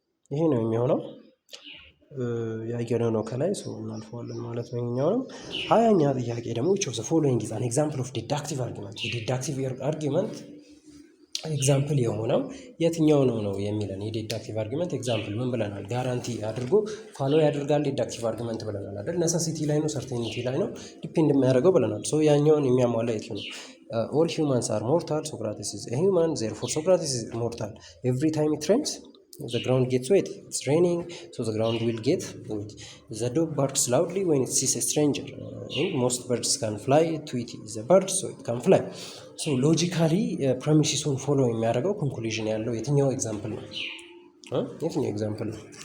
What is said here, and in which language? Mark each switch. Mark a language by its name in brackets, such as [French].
[Amharic] ይሄ ነው የሚሆነው። ያየነው ነው ከላይ እናልፈዋለን ማለት ነው። ይኸኛውንም 20ኛ ጥያቄ ደግሞ [English] which of the following is an example of deductive argument። [Amharic] የዲዳክቲቭ አርጊመንት ኤግዛምፕል የሆነው የትኛው ነው የሚለን። የዲዳክቲቭ አርጊመንት ኤግዛምፕል ምን ብለናል? ጋራንቲ አድርጎ ፋሎ ያደርጋል ዲዳክቲቭ አርጊመንት ብለናል አይደል? ነሰሲቲ ላይ ነው ሰርቴኒቲ ላይ ነው ዲፔንድ የሚያደርገው ብለናል። ሶ ያኛውን የሚያሟላ የት ነው? [English] all humans are mortal, Socrates is a human, therefore Socrates is mortal. Every time it rains the ground gets wet. It's raining, so the ground will get wet. The dog barks loudly when it sees a stranger. Most birds can fly. Tweety is a bird, so it can fly. So logically [Amharic] premises-ን ፎሎ የሚያደርገው ኮንክሉዥን ያለው የትኛው ኤግዛምፕል ነው? የትኛው ኤግዛምፕል ነው?